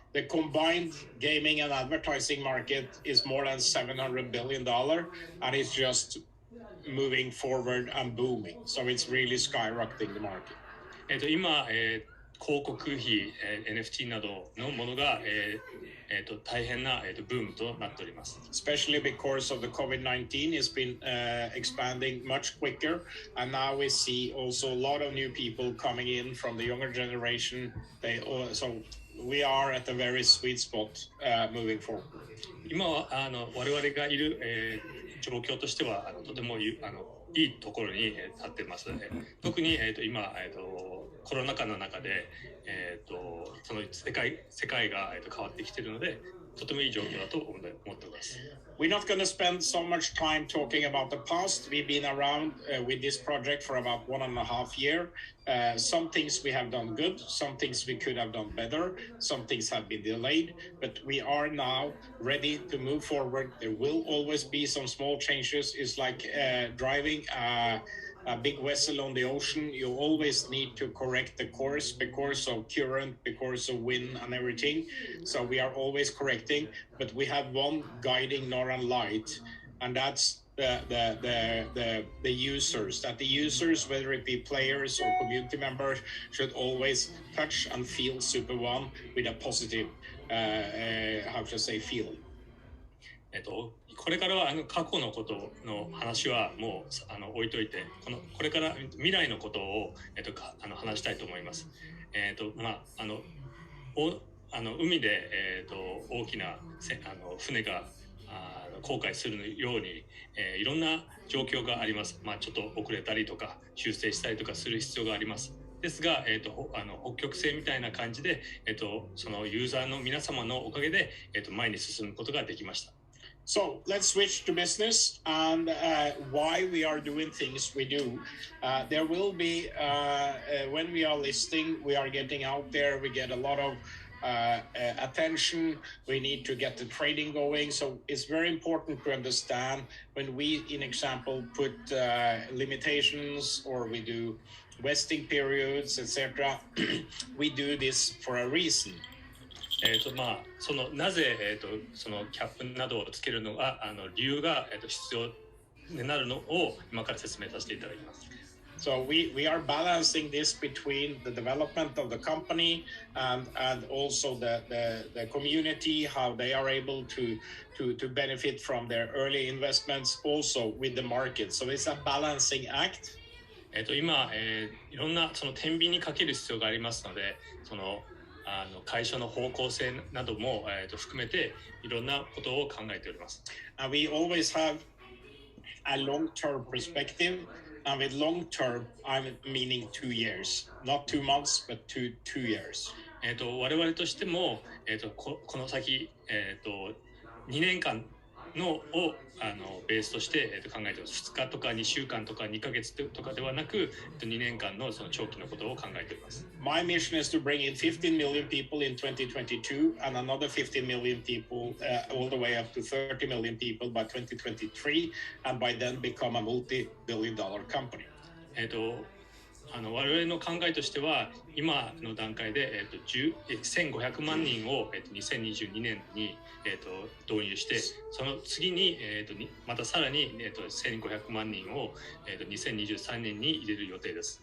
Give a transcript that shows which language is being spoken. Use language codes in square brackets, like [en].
[en] The combined gaming and advertising market is more than $700 billion, and it's just moving forward and booming. So it's really skyrocketing the market. [ja] 今、広告費、NFT などのものが、大変な、ブームとなっております。 [en] Especially because of the COVID-19, it's been expanding much quicker, and now we see also a lot of new people coming in from the younger generation. So we are at a very sweet spot moving forward. [ja] 今は我々がいる、状況としてはとてもいいところに立っています。特に、今、コロナ禍の中で、その世界が、変わってきているので、とてもいい状況だと思っています。 [en] We're not going to spend so much time talking about the past. We've been around with this project for about 1.5 years. Some things we have done good, some things we could have done better, some things have been delayed, but we are now ready to move forward. There will always be some small changes. It's like driving a big vessel on the ocean. You always need to correct the course because of current, because of wind and everything. So we are always correcting, but we have one guiding northern light, and that's the users. That the users, whether it be players or community members, should always touch and feel Superone with a positive, how to say, feeling. [ja] これからは過去のことの話はもう置いといて、これから未来のことを、話したいと思います。海で、大きな船が航海するように、いろんな状況があります。ちょっと遅れたりとか修正したりとかする必要があります。ですが、北極星みたいな感じで、そのユーザーの皆様のおかげで、前に進むことができました。 [en] So let's switch to business and why we are doing things we do. There will be, when we are listing, we are getting out there, we get a lot of attention, we need to get the trading going. So it's very important to understand when we, in example, put limitations or we do vesting periods, etc. We do this for a reason. [ja] そのなぜ、そのキャップなどをつけるのが理由が、必要になるのを今から説明させていただきます。 [en] So we are balancing this between the development of the company and also the community, how they are able to benefit from their early investments, also with the market. So it's a balancing act. [ja] 今、いろんなその天秤にかける必要がありますので、その会社の方向性なども、含めていろんなことを考えております。 [en] And we always have a long-term perspective, and with long-term, I'm meaning 2 years, not 2 months, but two years. [ja] 我々としても、この先、2年間のをベースとして、考えています。2日とか2週間とか2ヶ月とかではなく、2年間のその長期のことを考えています。 [en] My mission is to bring in 15 million people in 2022 and another 15 million people all the way up to 30 million people by 2023 and by then become a multi-billion-dollar company. [ja] 我々の考えとしては今の段階で、1500万人を、2022年に、導入してその次に、またさらに、1500万人を、2023年に入れる予定です。